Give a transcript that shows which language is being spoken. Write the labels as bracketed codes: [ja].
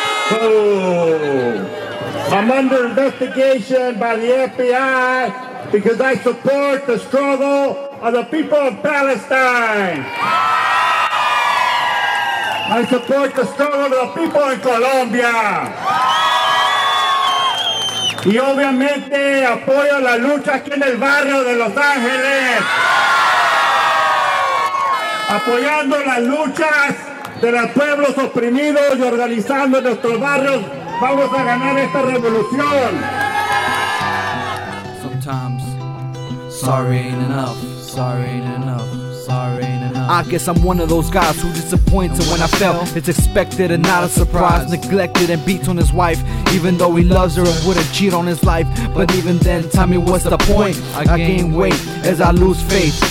[en] Boom. Boom. I'm under investigation by the FBI because I support the struggle of the people of Palestine. I support the struggle of the people in Colombia. [es] Y obviamente apoyo la lucha aquí en el barrio de Los Ángeles. Apoyando las luchas de los pueblos oprimidos y organizando nuestros barrios, vamos a ganar esta revolución. [en] Sometimes, sorry ain't enough, sorry ain't enough, sorry ain't enough. I guess I'm one of those guys who disappoints, and when I fail, it's expected and not a surprise. Neglected and beats on his wife, even though he loves her and would've cheat on his life. But even then, Tommy, what's the point? I gain weight as I lose faith.